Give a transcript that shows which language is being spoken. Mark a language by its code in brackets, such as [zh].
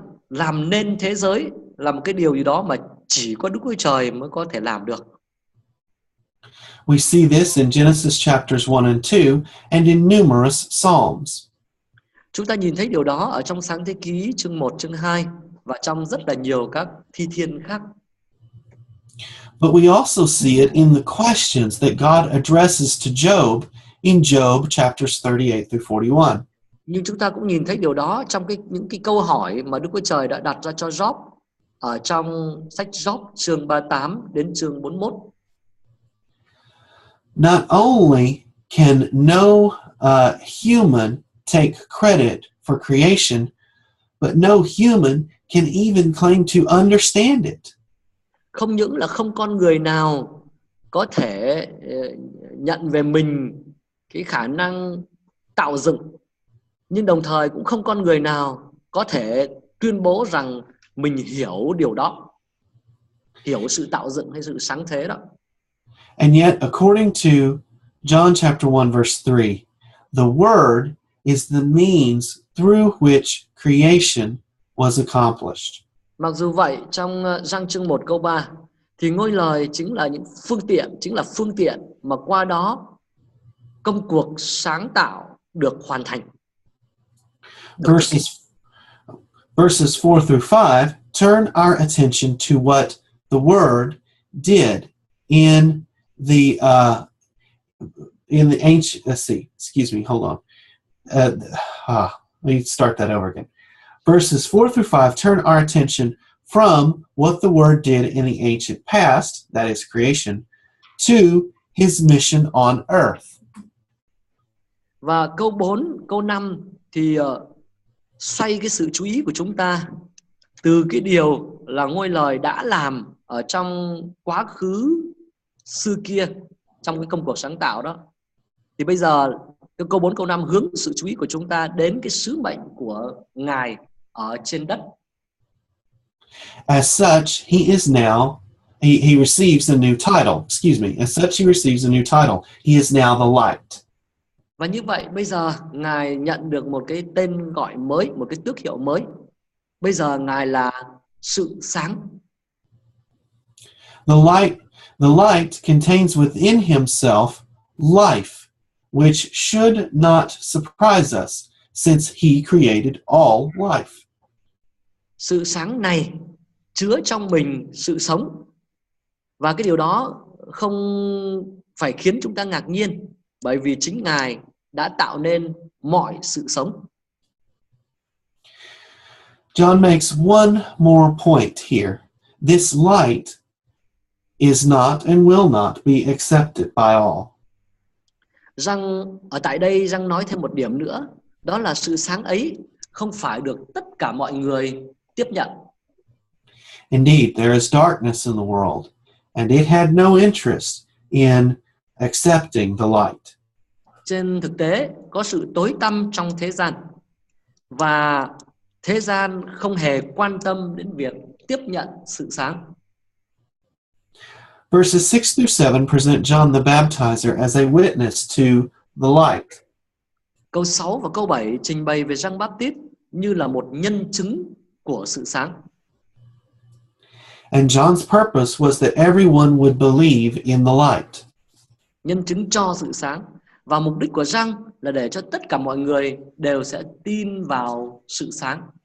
[vi] Làm nên thế giới là một cái điều gì đó mà chỉ có Đức Chúa Trời mới có thể làm được. [en] We see this in Genesis chapters 1 and 2 and in numerous psalms. [vi] Chúng ta nhìn thấy điều đó ở trong Sáng Thế Ký chương 1, chương 2 và trong rất là nhiều các thi thiên khác. [en] But we also see it in the questions that God addresses to Job in Job chapters 38 through 41. [vi] Nhưng chúng ta cũng nhìn thấy điều đó trong những cái câu hỏi mà Đức Chúa Trời đã đặt ra cho Job ở trong sách Job chương 38 đến chương 41. [en] Not only can no human take credit for creation, but no human can even claim to understand it. [vi] Không những là không con người nào có thể nhận về mình cái khả năng tạo dựng, nhưng đồng thời cũng không con người nào có thể tuyên bố rằng mình hiểu điều đó, hiểu sự tạo dựng hay sự sáng thế đó. [en] And yet, according to John chapter 1, verse 3, the Word is the means through which creation was accomplished. [vi] Mặc dù vậy, trong Giăng chương 1 câu 3 thì ngôi lời chính là phương tiện mà qua đó công cuộc sáng tạo được hoàn thành. [en] Verses 4 through 5 turn our attention to what the Word did in the ancient. Let's see. Excuse me. Hold on. Let me start that over again. Verses 4 through 5 turn our attention from what the Word did in the ancient past, that is creation, to his mission on earth. [vi] Và câu 4, câu 5 thì xoay cái sự chú ý của chúng ta từ cái điều là ngôi lời đã làm ở trong quá khứ xưa kia trong cái công cuộc sáng tạo đó. Thì bây giờ cái câu 4, câu 5 hướng sự chú ý của chúng ta đến cái sứ mệnh của Ngài ở trên đất. [en] As such, he is now, he receives a new title. Excuse me. As such, he receives a new title. He is now the light. [vi] Và như vậy bây giờ Ngài nhận được một cái tên gọi mới, một cái tước hiệu mới. Bây giờ Ngài là sự sáng. [en] The light contains within himself life, which should not surprise us, since he created all life. [vi] Sự sáng này chứa trong mình sự sống. Và cái điều đó không phải khiến chúng ta ngạc nhiên, bởi vì chính Ngài đã tạo nên mọi sự sống. [en] John makes one more point here. This light is not and will not be accepted by all. [vi] Ở tại đây Giăng nói thêm một điểm nữa, đó là sự sáng ấy không phải được tất cả mọi người tiếp nhận. [en] Indeed, there is darkness in the world, and it had no interest in accepting the light. [vi] Trên thực tế, có sự tối tăm trong thế gian, và thế gian không hề quan tâm đến việc tiếp nhận sự sáng. [en] Verses 6 through 7 present John the Baptizer as a witness to the light. [vi] Câu 6 và câu 7 trình bày về Giăng Báp-tít như là một nhân chứng của sự sáng. [en] And John's purpose was that everyone would believe in the light. [vi] Nhân chứng cho sự sáng. Và mục đích của Giăng là để cho tất cả mọi người đều sẽ tin vào sự sáng.